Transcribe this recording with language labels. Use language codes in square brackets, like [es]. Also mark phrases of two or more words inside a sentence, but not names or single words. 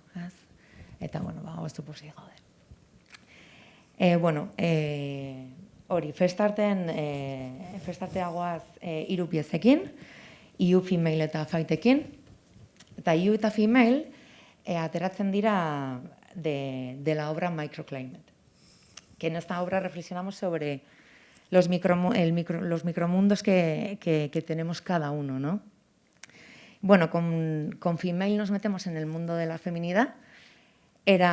[eu] Eta, oso pozik gaude. Hori, Festarteagoaz 3 piezekin, You Female eta Fightekin. Eta You eta Female ateratzen dira [es] de la obra Microclimate, que en esta obra reflexionamos sobre los micromundos que tenemos cada uno, ¿no? Con Female nos metemos en el mundo de la feminidad.